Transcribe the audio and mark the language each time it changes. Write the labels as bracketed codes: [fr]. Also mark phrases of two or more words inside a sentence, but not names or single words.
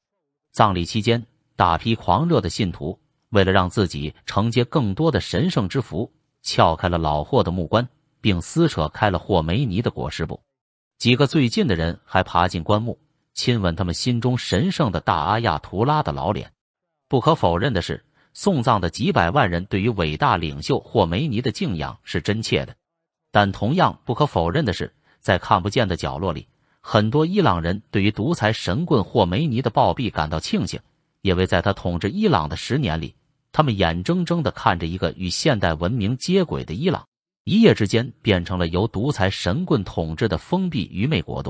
[zh] 葬禮期間，大批狂熱的信徒為了讓自己承接更多的神聖之福，撬開了老霍的木棺，並撕扯開了霍梅尼的裹屍布。幾個最近的人還爬進棺木，親吻他們心中神聖的大阿亞圖拉的老臉。不可否認的是，送葬的幾百萬人对於偉大領袖霍梅尼的敬仰是真切的，但同樣不可否認的是，在看不見的角落裡，很多伊朗人对於獨裁神棍霍梅尼的暴斃感到慶幸，因為在他統治伊朗的10年裡，他們眼睜睜地看着一個與現代文明接軌的伊朗，一夜之間變成了由獨裁神棍統治的封閉愚昧國度。